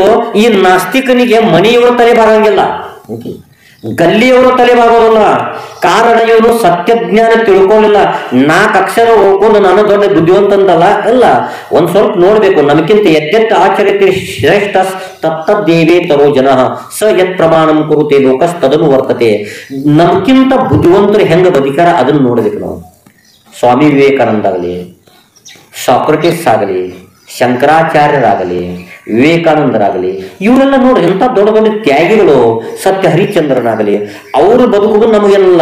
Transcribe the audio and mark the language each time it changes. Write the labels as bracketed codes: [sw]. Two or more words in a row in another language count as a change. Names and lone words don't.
[kn] ಈ ನಾಸ್ತಿಕನಿಗೆ ಮನೆಯವರು ತಲೆಬಾಗಂಗಿಲ್ಲ, ಗಲ್ಲಿಯವರು ತಲೆಬಾಗೋದಿಲ್ಲ. ಕಾರಣ ಇವನು ಸತ್ಯಜ್ಞಾನ ತಿಳ್ಕೊಳ್ಳಿಲ್ಲ. 4 ಅಕ್ಷರ ಹೋಗ್ಕೊಂಡು ನಾನು ದೊಡ್ಡ ಬುದ್ಧಿವಂತಂದಲ್ಲ. ಅಲ್ಲ, ಒಂದ್ ಸ್ವಲ್ಪ ನೋಡ್ಬೇಕು. ನಮಗಿಂತ [sa] ಎದ್ದೆತ್ತ ಆಚರಿತ ಶ್ರೇಷ್ಠ ತತ್ತದ್ದೇವೇ ತರೋ ಜನ ಸ ಯತ್ ಪ್ರಮಾಣಂ ಕುರುತೆ ಲೋಕಸ್ತದನು ವರ್ತತೆ. [kn] ನಮ್ಗಿಂತ ಬುದ್ಧಿವಂತರು ಹೆಂಗ ಬದುಕಾರ ಅದನ್ನು ನೋಡ್ಬೇಕು ನಾವು. ಸ್ವಾಮಿ ವಿವೇಕಾನಂದ ಆಗಲಿ, ಸಾಕ್ರೆಟಿಸ್ ಆಗಲಿ, ಶಂಕರಾಚಾರ್ಯರಾಗಲಿ, ವಿವೇಕಾನಂದರಾಗಲಿ, ಇವರೆಲ್ಲ ನೋಡಿ ಎಂಥ ದೊಡ್ಡ ದೊಡ್ಡ ತ್ಯಾಗಿಗಳು. ಸತ್ಯ ಹರಿಶ್ಚಂದ್ರನಾಗಲಿ, ಅವರು ಬದುಕುದು ನಮಗೆಲ್ಲ.